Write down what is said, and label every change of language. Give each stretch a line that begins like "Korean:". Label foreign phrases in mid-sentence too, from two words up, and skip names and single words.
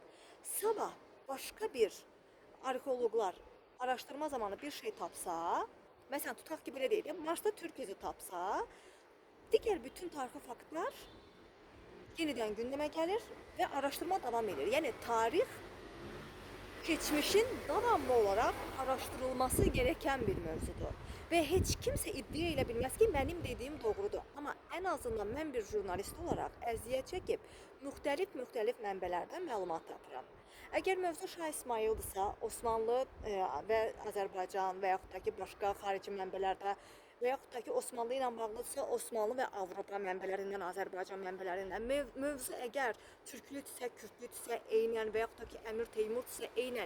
Turkish: Sabah başka bir
Azerbaijani: arxeoloqlar araşdırma zamanı bir şey tapsa, məsələn tutaq ki, belə deyək, Marsda Türk izi tapsa, digər bütün tarixi faktlar yenidən gündəmə gəlir və araşdırma davam edir.
Turkish: Yəni tarix geçmişin devamlı olarak araştırılması gereken bir mevzudur. Ve hiç kimse iddia
Azerbaijani: elə bilməz ki,
Turkish: benim dediğim doğrudur. Ama en azından
Azerbaijani: mən bir jurnalist olarak əziyyət çəkib müxtəlif mənbələrdən məlumat tapıram. Əgər mövzu Şah İsmayıldırsa, Osmanlı və Azərbaycan və yaxud da ki, başqa xarici mənbələrdə və yaxud da ki, Osmanlı ilə bağlıdırsa, Osmanlı və Avropa mənbələrindən, Azərbaycan mənbələrindən, mövzu əgər türklüdürsə, kürdlüdürsə, eynən və yaxud da ki, Əmir Teymurdirsə, eynən.